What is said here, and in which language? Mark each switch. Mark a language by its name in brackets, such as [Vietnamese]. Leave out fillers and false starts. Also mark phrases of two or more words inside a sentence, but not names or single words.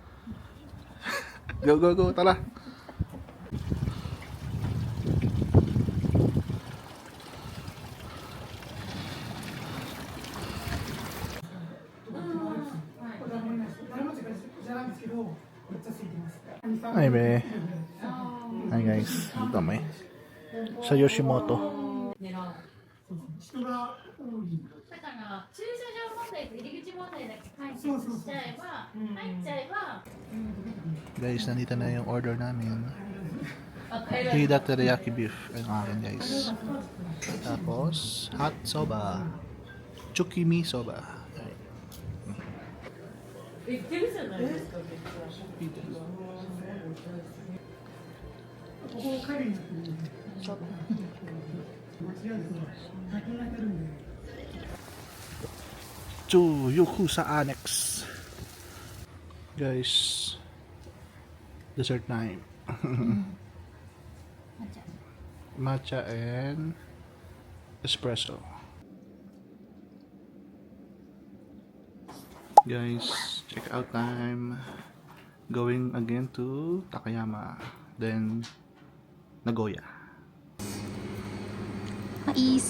[Filipino] Go, tara. Hi be. [English] Hi guys, [Filipino] ito may sa Yoshimoto. [Japanese] だから駐車場問題と入り口問題だけ解決しちゃえば、入っちゃえば、 [Filipino] Guys, nandito na yung order namin. Hida teriyaki beef. Ayun ang akin guys. Tapos, hot soba. Chukimi soba. Ayun. Yoku sa annex. [English] Guys, dessert time. Matcha and espresso. Guys, check out time. Going again to Takayama, then Nagoya. [Filipino] Mais.